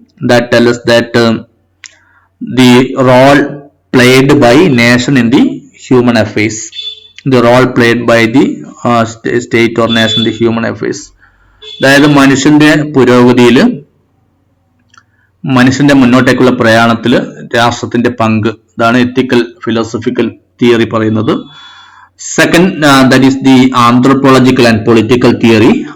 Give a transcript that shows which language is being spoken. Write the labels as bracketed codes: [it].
[en] That tells us that the role played by nation in the human affairs. The role played by the state or nation in the human affairs. [ml] അതായത് മനുഷ്യന്റെ പുരോഗതിയിൽ, മനുഷ്യന്റെ മുന്നോട്ടേക്കുള്ള പ്രയാണത്തിൽ രാഷ്ട്രത്തിന്റെ പങ്ക്, ഇതാണ് എത്തിക്കൽ philosophical theory പറയുന്നത്. [en] Second, that is the anthropological and political theory.